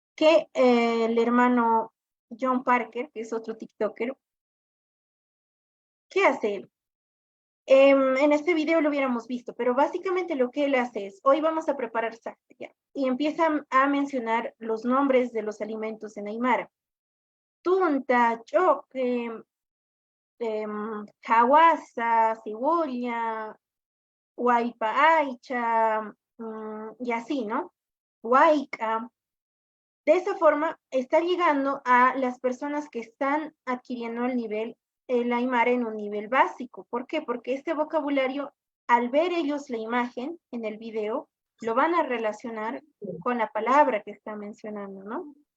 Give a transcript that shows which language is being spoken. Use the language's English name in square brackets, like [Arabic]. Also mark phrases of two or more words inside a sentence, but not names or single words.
[Spanish] que el hermano John Parker, que es otro TikToker, ¿qué hace él? En este video lo hubiéramos visto, pero básicamente lo que él hace es, hoy vamos a preparar sake, ya, y empieza a mencionar los nombres de los alimentos en Aymara. [Aymara] Tunta, choque, hawasa, cebolla, huaypa aicha, [Spanish] y así, ¿no? Huayca. De esa forma, está llegando a las personas que están adquiriendo el Aymara en un nivel básico. ¿Por qué? Porque este vocabulario, al ver ellos la imagen en el video, lo van a relacionar con la palabra que está mencionando, ¿no?